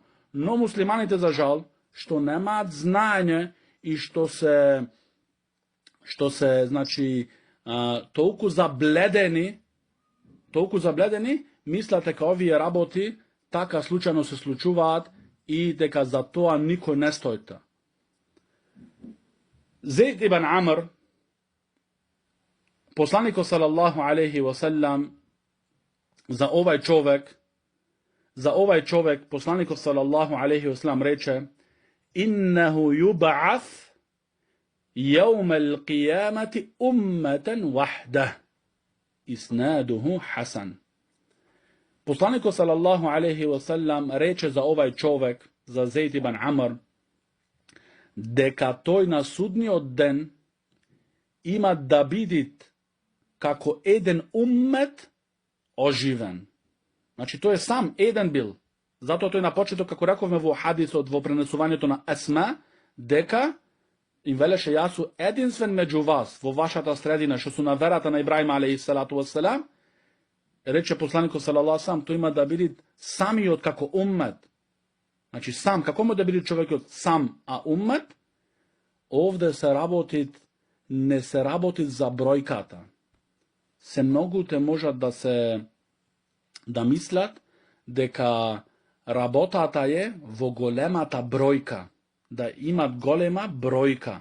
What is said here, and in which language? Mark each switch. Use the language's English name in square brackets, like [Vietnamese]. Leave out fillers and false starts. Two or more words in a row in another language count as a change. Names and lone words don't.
[Macedonian] Но муслиманите, за жал, што немаат знаење и што се, значи, толку забледени, мислат дека овие работи така случајно се случуваат и дека за тоа никој не стоите. Зейд ибн Амр, посланикот [Arabic] صلى الله عليه وسلم, [Macedonian] за овај човек, посланикот [Arabic] صلى الله عليه وسلم [Macedonian] рече, [Arabic] إنه يبعث يوم القيامة أمة وحده. إسناده حسن. [Macedonian] Посланикот [Arabic] صلى الله عليه وسلم [Macedonian] рече за овај човек, за Зейд ибн Амр, дека тој на судниот ден има да биде како еден уммет оживен. Значи, тој е сам еден бил. Затоа тој на почеток, како рековме во хадисот, во пренесувањето на Есма, дека им велеше, јас су единствен меѓу вас во вашата средина, што су на верата на Ибраим [Arabic] عليه الصلاة والسلام, [Macedonian] рече посланикот [Arabic] صلى الله عليه, [Macedonian] тој има да биде самиот како уммет. Значи, сам, како може да биде човекот сам, а уммет? Овде не се работи за бројката. Се многуте можат да мислат дека работата е во големата бројка, да имат голема бројка.